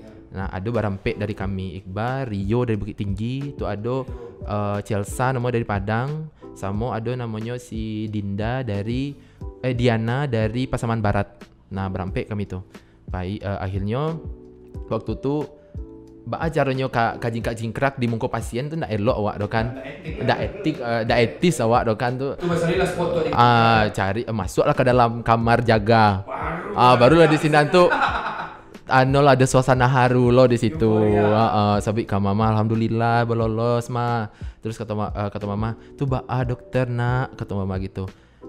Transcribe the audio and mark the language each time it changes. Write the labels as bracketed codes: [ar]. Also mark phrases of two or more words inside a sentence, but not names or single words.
[id] Nah ada barampe dari kami, Iqbal, Rio dari Bukit Tinggi, tuh ada Chelsea namanya dari Padang, sama ada namanya si Dinda dari Diana dari Pasaman Barat. [min] Nah barampe kami tuh. Baik, akhirnya waktu itu caranya kajing kerak di muka pasien tuh ndak elok awak do kan. Ndak etis awak do kan tuh. Tuh basari lah spot tuh. Cari masuklah ke dalam kamar jaga. Barulah di sini tuh lah ada suasana haru lo di situ. Sabik ke mama alhamdulillah lolos mah. Terus kata mama, "Tuh dokter nak," kata mama gitu.